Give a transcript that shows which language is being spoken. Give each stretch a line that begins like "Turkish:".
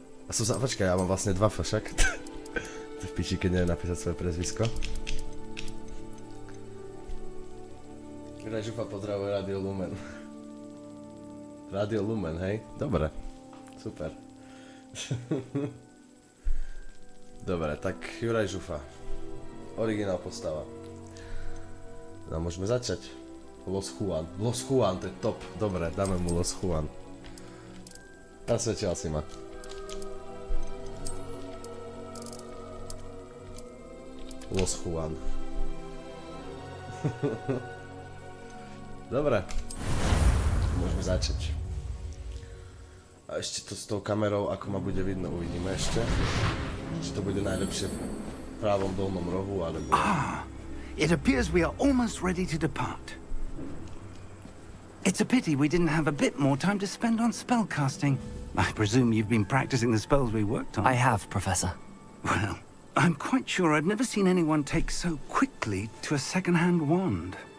Slovak: A som sa, počkaj, ja mám vlastne dva však. To v piči, keď neviem napísať svoje prezvisko. Žufa pozdravuje Radio Lumen. Radio Lumen, hej? Dobre. Super. Dobre, tak Juraj Žufa. Originál postava. No, môžeme začať. Los Juan. Los Juan, to je top. Dobre, dáme mu Los Juan. Nasvedčil si ma. Los Juan. Dobre. Môžeme začať. A ešte to s tou kamerou, ako ma bude vidno, uvidíme ešte. Či to bude najlepšie v pravom dolnom rohu, alebo...
English: It appears we are almost ready to depart. It's a pity we didn't have a bit more time to spend on spellcasting. I presume you've been practicing the spells we worked on. I have, Professor. Well, I'm quite sure I've never seen anyone take so quickly to a second-hand wand.